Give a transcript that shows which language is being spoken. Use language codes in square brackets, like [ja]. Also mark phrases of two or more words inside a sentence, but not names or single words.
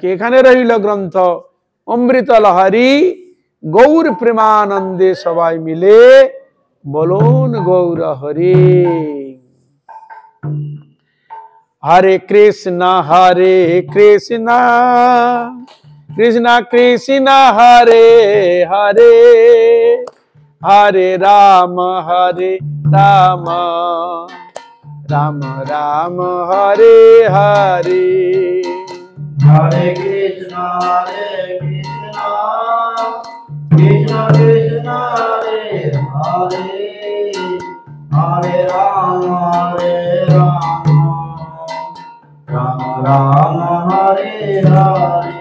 [bn] এখানে রইল গ্রন্থ অমৃত লহরী, গৌর প্রেমানন্দে সবাই মিলে বলুন গৌর হরি। [sa] হরে কৃষ্ণ কৃষ্ণ কৃষ্ণ হরে হরে, হরে রাম রাম, রাম রাম হরে হরে। হরে কৃষ্ণ কৃষ্ণ কৃষ্ণ হরে হরে, হরে রাম রাম, রাম হরে হরে।